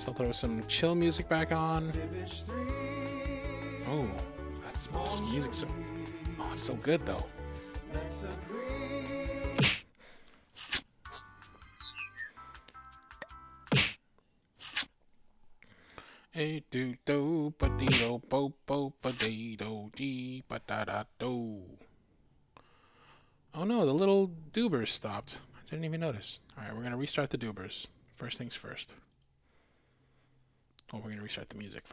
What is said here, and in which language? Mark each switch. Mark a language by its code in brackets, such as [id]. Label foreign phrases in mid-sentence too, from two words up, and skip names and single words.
[en] I'll throw some chill music back on. Oh, that's some music. Oh, it's so good though. A do do ba dee do bo bo ba dee do dee ba da da do. Oh no, the little doobers stopped. I didn't even notice. Alright, we're gonna restart the doobers. First things first. Oh, we're gonna restart the music.